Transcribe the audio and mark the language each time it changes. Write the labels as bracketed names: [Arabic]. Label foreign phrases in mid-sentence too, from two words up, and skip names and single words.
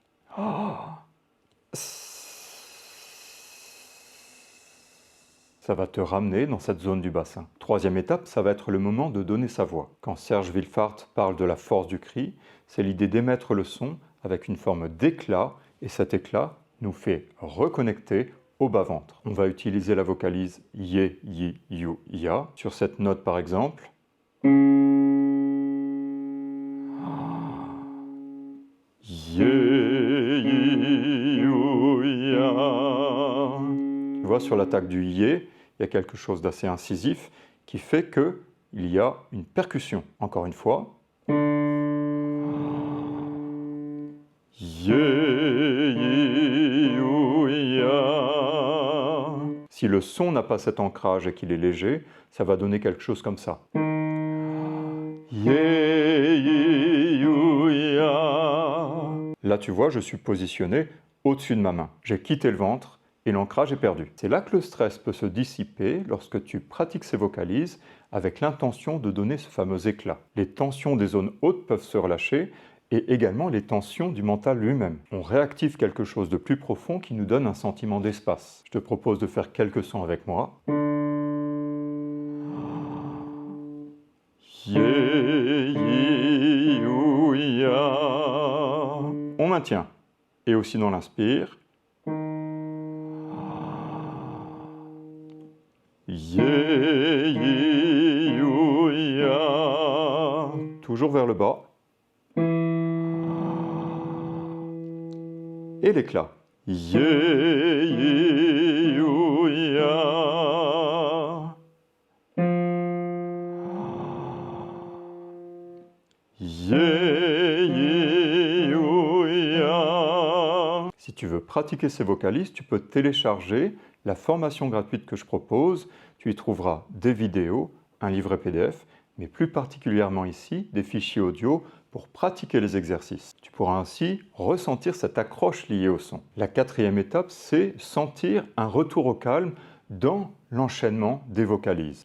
[French] Ça va te ramener dans cette zone du bassin. Troisième étape, ça va être le moment de donner sa voix. Quand Serge Villefart parle de la force du cri, c'est l'idée d'émettre le son avec une forme d'éclat, et cet éclat nous fait reconnecter au bas-ventre. On va utiliser la vocalise ye, yi, you, ya. Sur cette note par exemple. Ye, yi, you, ya. Tu vois, sur l'attaque du yé, il y a quelque chose d'assez incisif qui fait qu'il y a une percussion. Encore une fois. Ye, yi, you, ya. Si le son n'a pas cet ancrage et qu'il est léger, ça va donner quelque chose comme ça. Ye, yi, you, ya. Là, tu vois, je suis positionné au-dessus de ma main. J'ai quitté le ventre et l'ancrage est perdu. C'est là que le stress peut se dissiper lorsque tu pratiques ces vocalises avec l'intention de donner ce fameux éclat. Les tensions des zones hautes peuvent se relâcher et également les tensions du mental lui-même. On réactive quelque chose de plus profond qui nous donne un sentiment d'espace. Je te propose de faire quelques sons avec moi. Ye, yi, you, ya. On maintient. Et aussi dans l'inspire. Ye, yi, you, ya. Toujours vers le bas. Et l'éclat. Ye, yi, you, ya. Ye, yi, you, ya. Si tu veux pratiquer ces vocalises, tu peux télécharger la formation gratuite que je propose. Tu y trouveras des vidéos, un livret PDF, mais plus particulièrement ici, des fichiers audio pour pratiquer les exercices. Tu pourras ainsi ressentir cette accroche liée au son. La quatrième étape, c'est sentir un retour au calme dans l'enchaînement des vocalises.